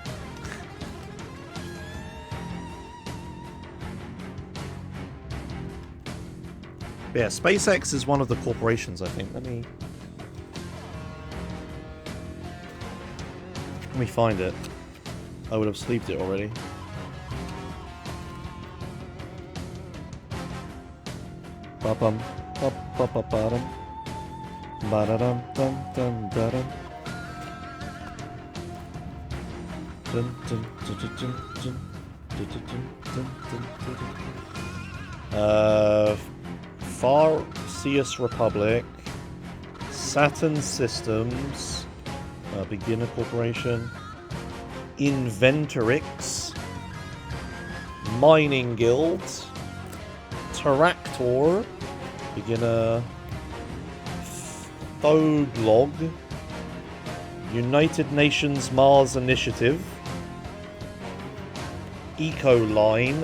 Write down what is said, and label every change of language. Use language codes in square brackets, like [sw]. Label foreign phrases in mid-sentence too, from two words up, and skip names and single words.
[en] Yeah, SpaceX is one of the corporations, I think. Let me find it. I would have sleeved it already. Ba-bum, ba-ba-ba-ba-dum. Ba-da-dum, dum, dum, da-dum. Dun, dun, dun, dun, dun, dun, dun, dun, dun, dun, dun. Farseus Republic, Saturn Systems, Beginner Corporation, Inventorix, Mining Guild, Terractor, Beginner, Thoglog, United Nations Mars Initiative, Ecoline.